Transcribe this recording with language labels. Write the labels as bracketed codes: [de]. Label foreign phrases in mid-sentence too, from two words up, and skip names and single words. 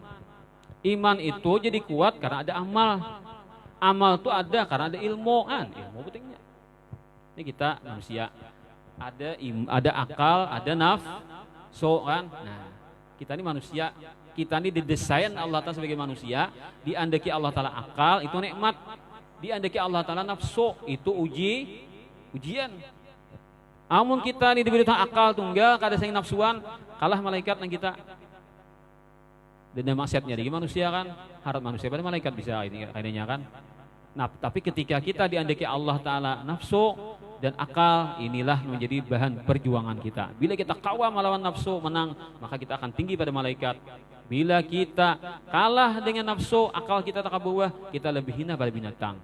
[id] Iman itu jadi kuat karena ada amal. Amal itu ada karena ada ilmu kan. Ilmu pentingnya. Ini kita manusia ada akal, ada nafsu kan. Nah, kita ini manusia, kita ini didesain Allah Ta'ala sebagai manusia, diandeki Allah Ta'ala akal itu nikmat, diandeki Allah Ta'ala nafsu itu ujian. [bjn] Amun kita ini diberi akal tunggal kada sing nafsuan, kalah malaikat nang kita. [id] Dan maksiatnya di manusia kan, harap manusia pada malaikat bisa ini kayaknya kan. Nah, tapi ketika kita diandaki Allah Ta'ala nafsu dan akal, inilah menjadi bahan perjuangan kita. Bila kita kawal melawan nafsu, menang, maka kita akan tinggi pada malaikat. Bila kita kalah dengan nafsu, akal kita tak bawah, kita lebih hina pada binatang.